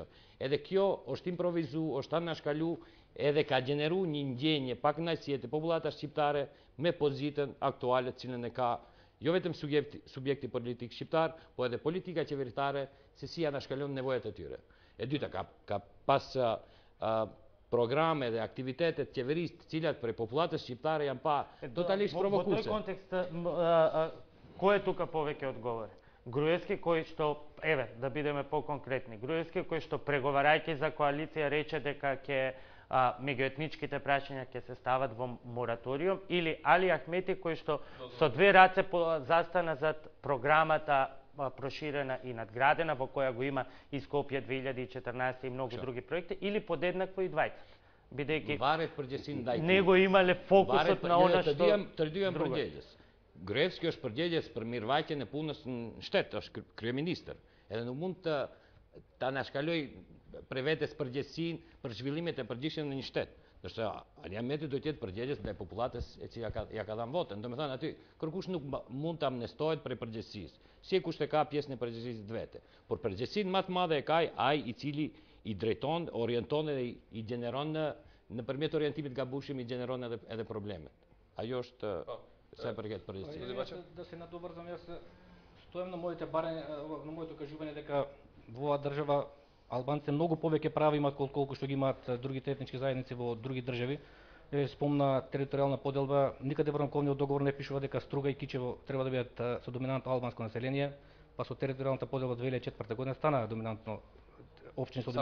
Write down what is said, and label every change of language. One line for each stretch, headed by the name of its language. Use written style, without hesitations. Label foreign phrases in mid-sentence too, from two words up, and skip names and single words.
Albanian: Edhe kjo është improvizu, është anashkalu, edhe ka gjeneru një ndjenje pak kënaqësie të popullatës shqiptare me pozitën aktuale të cilën e ka jo vetëm subjekti politik shqiptar, po edhe politika qeveritare se si anashkalon nevojat e tyre. E dyta, ka pas programe dhe aktivitetet qeverisë të cilat për popullatës shqiptare janë pa totalisht provokuese.
Macedonian: Во тој контекст кој е тука повеќе одговор? Груевски кој што, еве, да бидеме по-конкретни, Груевски кој што преговарајќи за коалиција рече дека ќе меѓуетничките прашања ќе се стават во мораториум, или Али Ахмети кој што со две раце застана зад програмата проширена и надградена, во која го има и Скопје 2014 и многу други проекти, или подеднакво и двајца. Бидејќи
Albanian: Varet përgjegjësinë ndaj
Macedonian: не го имале фокусот на она што
Albanian: të dy janë përgjegjës. Gruevski është përgjegjës për mirëvajtjen e punës në shtet, është kryeministër. Edhe nuk mund të anashkaloj për vetes përgjegjësinë për zhvillimet e përgjithshme në një shtet. Ndërsa Ali Ahmeti do të jetë përgjegjës ndaj popullatës e cila ja ka dhënë votën. Domethënë aty kërkush nuk mund të amnestohet për përgjegjësisë. Si kush e ka pjesën e përgjegjësisë vetë. Por përgjegjësinë më të madhe e ka ai i cili i drejton, orienton dhe i gjeneron nëpërmjet orientimit gabueshëm i gjeneron edhe problemet. Ajo është sa përket përgjegjësisë.
Macedonian: Да се надоврзам, јас стојам на моите барања, на моето кажување дека во оваа држава албанците многу повеќе права имаат колку што ги имаат другите етнички заедници во други држави. спомна територијална поделба, никаде во рамковниот договор не пишува дека Струга и Кичево треба да бидат со доминантно албанско население, па со територијалната поделба 2004 година стана доминантно општини со